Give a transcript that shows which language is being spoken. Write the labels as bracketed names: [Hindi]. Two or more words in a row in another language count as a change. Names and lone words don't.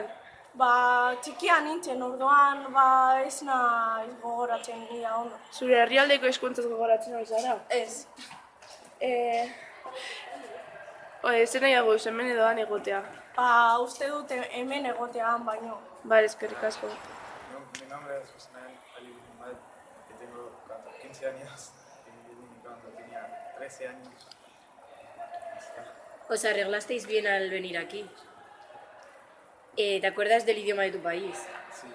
[Basque] Txikia nintzen, orduan, ez naiz gogoratzen ia ondo. Zure herrialdeko hizkuntzaz gogoratzen al zara? Ez. Zer nahiago duzu hemen edoan egotea? Uste dut hemen egotean baino. Vale, eskerrik asko. [Spanish] Mi nombre es José Manuel Ali Muhammad, que tengo 15 años y vine cuando tenía 13 años. ¿Os arreglasteis bien al venir aquí? ¿Te acuerdas del idioma de tu país? Sí.